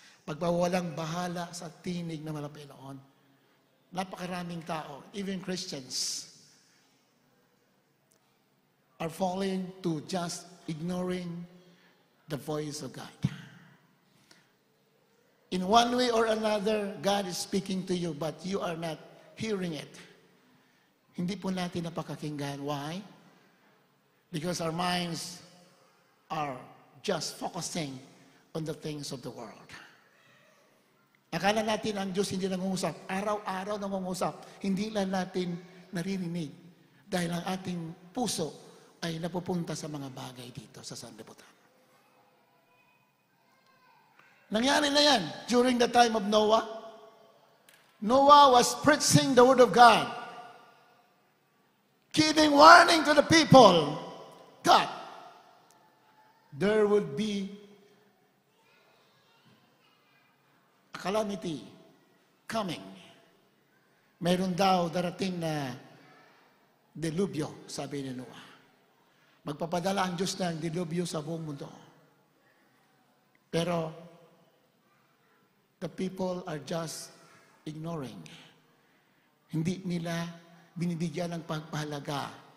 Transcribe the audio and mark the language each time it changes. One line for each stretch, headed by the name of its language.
Filipino: Pagwawalang bahala sa tinig ng Panginoon. Napakaraming tao,
English: even Christians, are falling to just ignoring the voice of God. In one way or another, God is speaking to you, but you are not hearing it.
Filipino: Hindi po natin napakakinggan.
English: Why? Because our minds are just focusing on the things of the world.
Filipino: Akala natin ang Diyos hindi nangungusap. Araw-araw nangungusap. Hindi lang natin naririnig. Dahil ang ating puso ay napupunta sa mga bagay dito sa sanlibutan. Nangyari na yan
English: during the time of Noah. Noah was preaching the word of God, giving warning to the people that there would be a calamity coming.
Filipino: Meron daw darating na delubyo, sabi ni Noah. Magpapadala ang Diyos ng delubyo sa buong mundo.
English: Pero the people are just ignoring.
Filipino: Hindi nila binibigyan ng pagpahalaga.